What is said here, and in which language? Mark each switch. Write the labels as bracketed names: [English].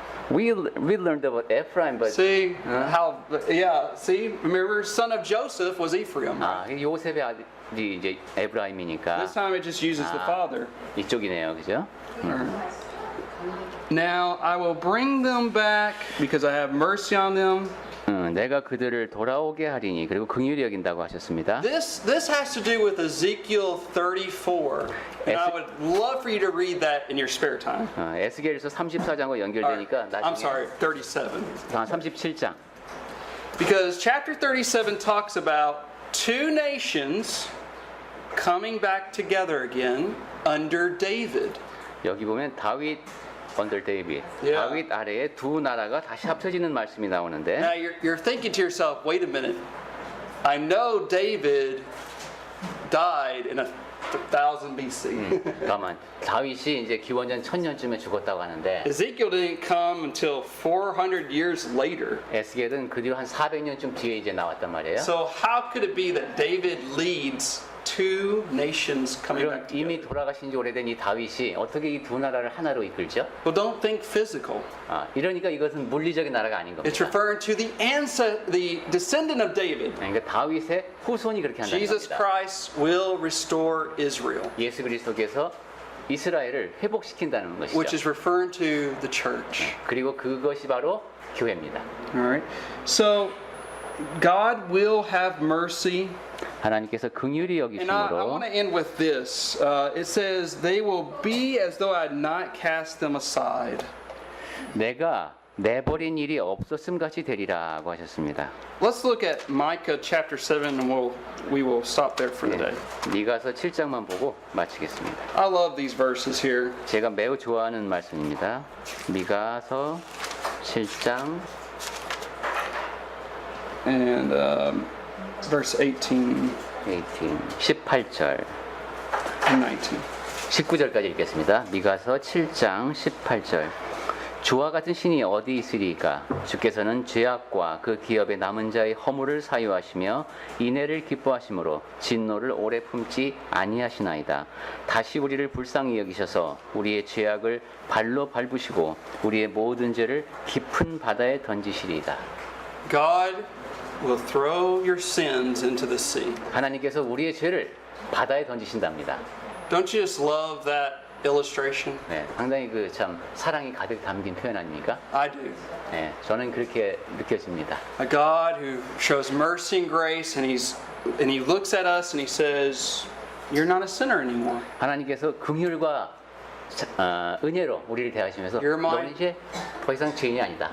[English] We learned about Ephraim, but See how? Yeah. See, remember, son of Joseph was Ephraim. [Korean] 요셉의 아들이 이제 에브라임이니까 [English] This time it just uses the father. [Korean] 이쪽이네요, 그죠? [English] Now I will bring them back because I have mercy on them. [Korean] 내가 그들을 돌아오게 하리니 그리고 긍휼히 여긴다고 하셨습니다. [English] This has to do with Ezekiel 34. And I would love for you to read that in your spare time. [Korean] 에스겔서 34장과 연결되니까 [English] I'm [Korean] 나중에 [English] sorry, 37. [Korean] 37장. [English] Because chapter 37 talks about two nations coming back together again under David. [Korean] 여기 보면 다윗 [English] under David. Yeah. [Korean] 다윗 아래에 두 나라가 다시 합쳐지는 말씀이 나오는데 [English] Now you're thinking to yourself, wait a minute. I know David died in 1000 BC. [Korean] 가만 다윗이 이제 기원전 1000년쯤에 죽었다고 하는데 [English] Ezekiel didn't come until 400 years later. [Korean] 에스겔은 그 뒤로 한 400년쯤 뒤에 이제 나왔단 말이에요. [English] So how could it be that David leads two nations coming [Korean] 그럼 [English] back [Korean] 이미 [English] together? [Korean] 돌아가신 지 오래된 이 다윗이 어떻게 이 두 나라를 하나로 이끌죠? [English] Well, don't think physical. [Korean] 이러니까 이것은 물리적인 나라가 아닌 겁니다. [English] It's referring to the descendant of David. [Korean] 그러니까 다윗의 후손이 그렇게 한다는 [English] Jesus [Korean] 겁니다. [English] Christ will restore Israel, [Korean] 예수 그리스도께서 이스라엘을 회복시킨다는 것이죠. [English] which is referring to the church. [Korean] 그리고 그것이 바로 교회입니다. [English] All right. So God will have mercy. [Korean] 하나님께서 긍휼히 [English] And I [Korean] 여기심으로 [English] want to end with this. It says, they will be as though I had not cast them aside. [Korean] 내가 내버린 일이 없었음 같이 되리라고 하셨습니다. [English] Let's look at Micah chapter 7 and we will stop there for today. [Korean] 미가서 7장만 보고 마치겠습니다. [English] I love these verses here. [Korean] 제가 매우 좋아하는 말씀입니다. 미가서 7장 [English] And verse 18 [Korean] 18절 [English] and 19. [Korean] 19절까지 읽겠습니다. 미가서 7장 18절. 주와 같은 신이 어디 있으리까? 주께서는 죄악과 그 기업의 남은 자의 허물을 사유하시며 인애를 기뻐하심으로 진노를 오래 품지 아니하시나이다. 다시 우리를 불쌍히 여기셔서 우리의 죄악을 발로 밟으시고 우리의 모든 죄를 깊은 바다에 던지시리이다. [English] God will throw your sins into the sea. [Korean] 하나님께서 우리의 죄를 바다에 던지신답니다. [English] Don't you just love that illustration? [Korean] 네, 상당히 그 참 사랑이 가득 담긴 표현 아닙니까? [English] I do. [Korean] 네, 저는 그렇게 느껴집니다. [English] A God who shows mercy and grace, and He looks at us and He says, "You're not a sinner anymore. [Korean] 하나님께서 긍휼과 은혜로 우리를 대하시면서 [English] You're my- [Korean] 너는 이제 더 이상 죄인이 아니다.